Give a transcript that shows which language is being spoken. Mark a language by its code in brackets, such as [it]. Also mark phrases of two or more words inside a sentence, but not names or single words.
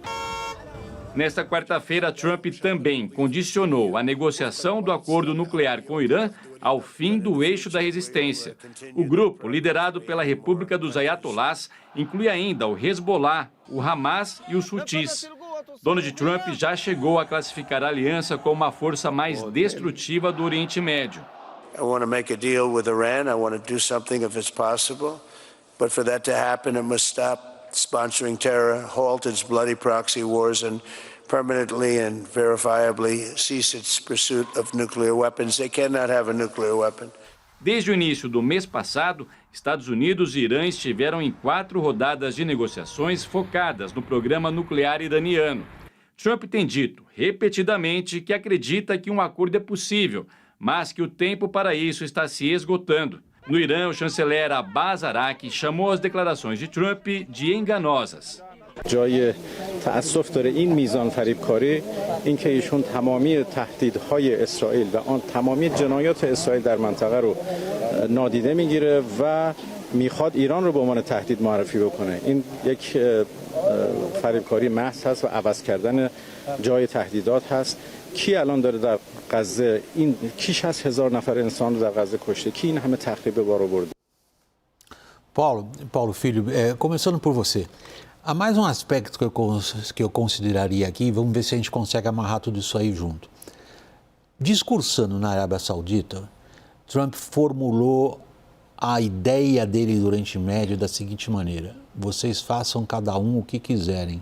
[pt] Nesta quarta-feira, Trump também condicionou a negociação do acordo nuclear com o Irã ao fim do eixo da resistência. O grupo, liderado pela República dos Ayatollahs, inclui ainda o Hezbollah, o Hamas e os Houthis. Donald Trump já chegou a classificar a aliança como uma força mais destrutiva do Oriente Médio. [en] I want to make a deal with Iran. I want to do something if it's possible. But for that to happen, it must stop sponsoring terror, halt its bloody proxy wars, and permanently and verifiably cease its pursuit of nuclear weapons. They cannot have a nuclear weapon. [pt] Desde o início do mês passado, Estados Unidos e Irã estiveram em 4 rodadas de negociações focadas no programa nuclear iraniano. Trump tem dito repetidamente que acredita que um acordo é possível, mas que o tempo para isso está se esgotando. No Irã, o chanceler Abbas Araqi chamou as declarações de Trump de enganosas. [fa] جای تأسف داره این میزان فریبکاری اینکه ایشون تمامی تهدیدهای اسرائیل و آن تمامی جنایات اسرائیل در منطقه رو نادیده میگیره و میخواد ایران رو به عنوان تهدید معرفی بکنه. این یک فریبکاری محض هست و عوض کردن جای تهدیدات هست. کی الان داره در غزه این کی 60,000 نفر انسان رو در غزه کشته کی این همه تخریب بار آورده. [pt] Paulo Filho, começando por você. Há mais um aspecto que eu consideraria aqui, vamos ver se a gente consegue amarrar tudo isso aí junto. Discursando na Arábia Saudita, Trump formulou a ideia dele do Oriente Médio da seguinte maneira: vocês façam cada um o que quiserem.